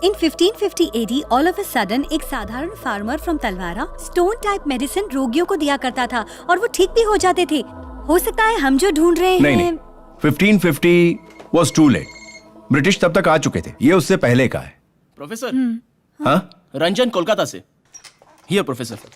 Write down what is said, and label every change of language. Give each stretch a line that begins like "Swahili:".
English: In 1550 AD, all of a sudden
Hindi: एक साधारण farmer from Talwara stone type medicine रोगियों को दिया करता था और वो ठीक भी हो जाते थे। हो सकता है हम जो ढूंढ रहे हैं। नहीं,
English: 1550 was too late.
Hindi: ब्रिटिश तब तक आ चुके थे, ये उससे पहले का है। प्रोफेसर, हाँ? रंजन कोलकाता से।
English: Here, professor.